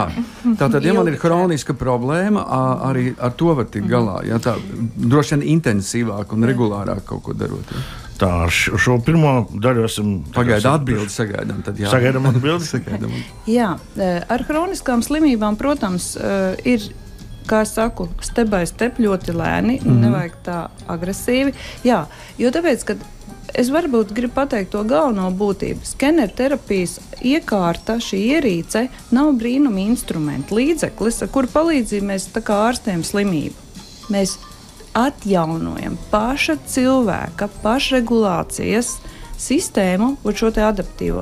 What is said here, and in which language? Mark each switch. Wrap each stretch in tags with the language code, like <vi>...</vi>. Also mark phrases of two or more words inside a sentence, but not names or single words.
<lv>Tātad, ja man ir hroniska problēma, arī ar to var tikt galā. Ja? Tā droši vien intensīvāk un regulārāk kaut ko darot. Ja? Tā, ar šo pirmo daļu esam... Atbildi sagaidām. Tad jā. Sagaidām atbildi? Jā, ar hroniskām slimībām, protams, ir, kā es saku,</lv> <en>step by step</en> <lv>ļoti lēni, nevajag tā agresīvi. Jā, jo tāpēc, kad es varbūt gribu pateikt to galveno būtību. Skeneru terapijas iekārta, šī ierīce, nav brīnuma instrumenta līdzeklis, ar kuru palīdzību mēs tā kā ārstējam slimību. Mēs atjaunojam paša cilvēka pašregulācijas sistēmu un šo te adaptīvo.</lv>